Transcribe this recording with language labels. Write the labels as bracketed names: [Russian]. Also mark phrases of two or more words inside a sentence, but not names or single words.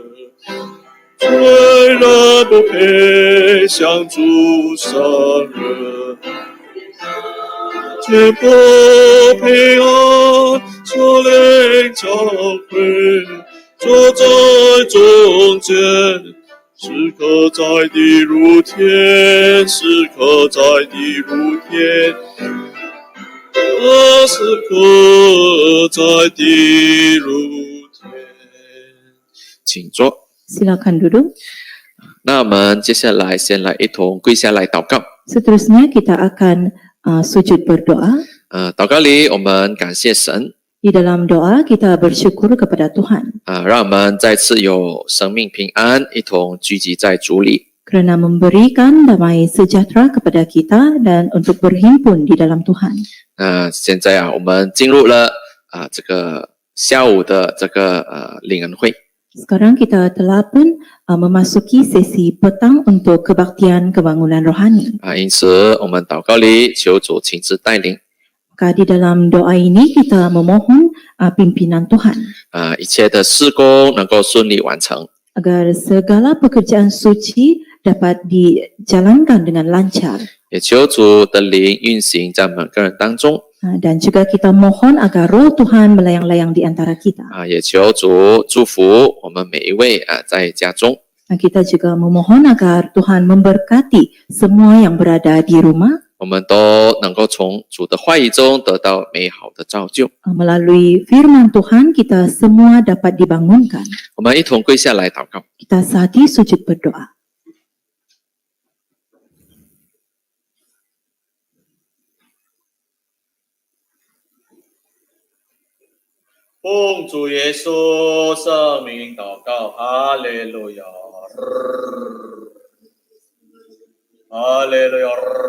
[Chinese] 虽然不配享主生日，却不平安，所领教会坐在中间，时刻在地如天，时刻在地如天，时刻在地如天。请坐。 [Malay] Silakan duduk. [Chinese] 那我们接下来先来一同跪下来祷告。 [Malay] Seterusnya kita akan sujud berdoa. [Chinese] 祷告里我们感谢神。 [Malay] Di dalam doa kita bersyukur kepada Tuhan. [Chinese] 让我们再次有生命平安，一同聚集在主里。 [Malay] Kerana memberikan damai sejahtera kepada kita dan untuk berhimpun di dalam Tuhan. [Chinese] 现在我们进入了这个下午的这个灵恩会。 [Malay] Sekarang kita telah pun memasuki sesi petang untuk kebaktian kebangunan rohani. [Chinese] 因此我们祷告里求主亲自带领。 [Malay] Maka di dalam doa ini kita memohon pimpinan Tuhan. [Chinese] 一切的事工能够顺利完成。 [Malay] Agar segala pekerjaan suci dapat dijalankan dengan lancar. [Chinese] 也求主的灵运行在每个人当中。 [Malay] Dan juga kita mohon agar roh Tuhan melayang-layang di antara kita. [Chinese] 也求主祝福我们每一位在家中。 [Malay] Kita juga memohon agar Tuhan memberkati semua yang berada di rumah. [Chinese] 我们都能够从主的话语中得到美好的造就。 [Malay] Melalui firman Tuhan kita semua dapat dibangunkan. [Chinese] 我们一同跪下来祷告。 [Malay] Kita saatnya sujud berdoa. [Chinese] 奉主耶稣圣名祷告，哈利路亚，哈利路亚。